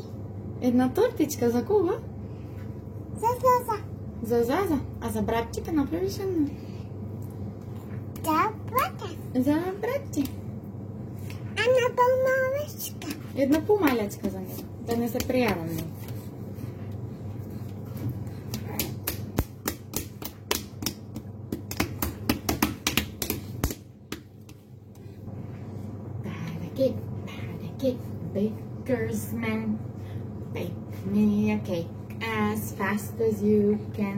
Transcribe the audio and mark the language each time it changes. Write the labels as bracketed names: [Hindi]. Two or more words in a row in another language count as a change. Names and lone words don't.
[Macedonian] Една тортичка за кого? За Заза. За Заза. А за братчика направиш една? За брата. За братче. Една по-малечка. Една помалечка за него. Да не се пријаваме. [English] Cake, baker's man, bake me a cake as fast as you can.